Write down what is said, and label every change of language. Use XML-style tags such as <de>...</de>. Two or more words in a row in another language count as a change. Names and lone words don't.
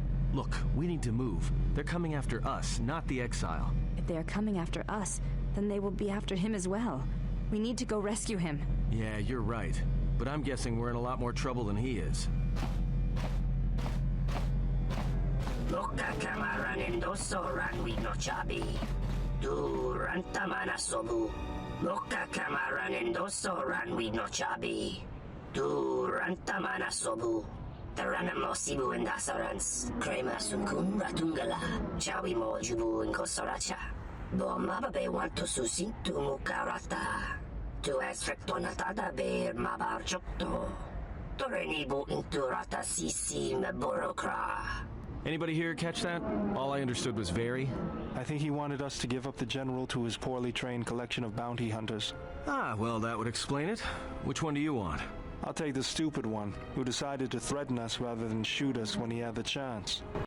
<en>Look, we need to move. They're coming after us, not the exile. If they are coming after us, then they will be after him as well. We need to go rescue him. Yeah, you're right. But I'm guessing we're in a lot more trouble than he is. Loka kamaranin dosoran we no chabi. Durantamana sobu. Loka kamaranin dosoran we no chabi. Durantamana sobu. Taranamo sibu and dasarans. Krema sunkun ratungala. Chawi mo jubu and kosoracha. Bomababe want to susintu mukarata. To esfrektonatada bear mabar chokto. Torenibu inturata sisi meborokra. Anybody here catch that? All I understood was very. I think he wanted us to give up the general to his poorly trained collection of bounty hunters. Ah, well, that would explain it. Which one do you want? I'll take the stupid one, who decided to threaten us rather than shoot us when he had the chance.</en>